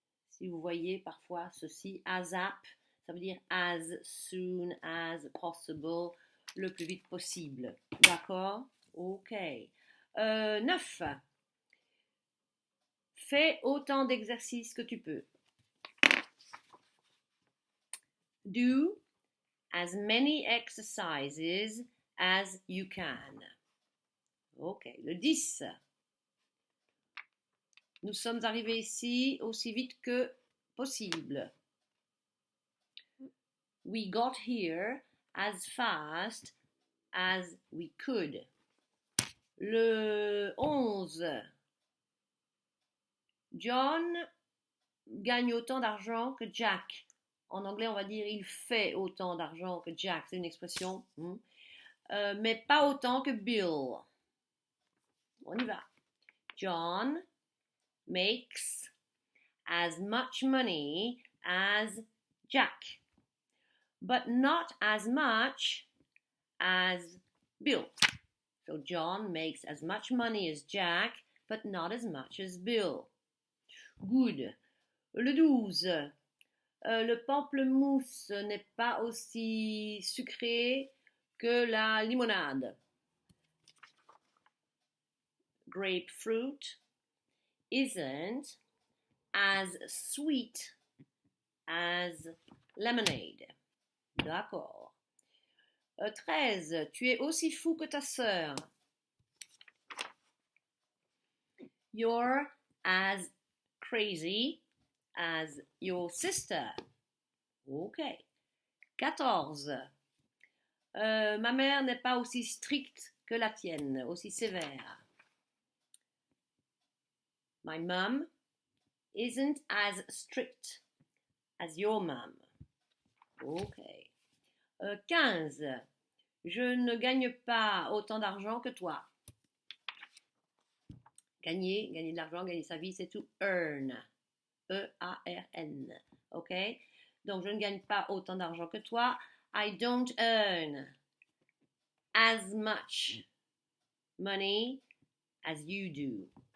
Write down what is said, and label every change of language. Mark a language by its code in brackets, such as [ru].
[fr] Si vous voyez parfois ceci, ASAP, ça veut dire [en] as soon as possible, [fr] le plus vite possible. D'accord? Ok. 9. Fais autant d'exercices que tu peux. [en] Do as many exercises as you can. [fr] Ok. Le 10. Nous sommes arrivés ici aussi vite que possible. [en] We got here as fast as we could. [fr] Le 11. John gagne autant d'argent que Jack. En anglais, on va dire il fait autant d'argent que Jack. C'est une expression. Mais pas autant que Bill. On y va. [en] John makes as much money as Jack, but not as much as Bill. So John makes as much money as Jack, but not as much as Bill. Good. Le 12. [fr] Le pamplemousse n'est pas aussi sucré que la limonade. [en] Grapefruit isn't as sweet as lemonade. [fr] D'accord. 13. Tu es aussi fou que ta sœur. [en] You're as crazy as your sister. Ok. 14. [fr] Ma mère n'est pas aussi stricte que la tienne, aussi sévère. [en] My mum isn't as strict as your mum. Ok. 15. [fr] Je ne gagne pas autant d'argent que toi. Gagner de l'argent, gagner sa vie, c'est tout earn. E-A-R-N. Ok? Donc, je ne gagne pas autant d'argent que toi. [en] I don't earn as much money as you do.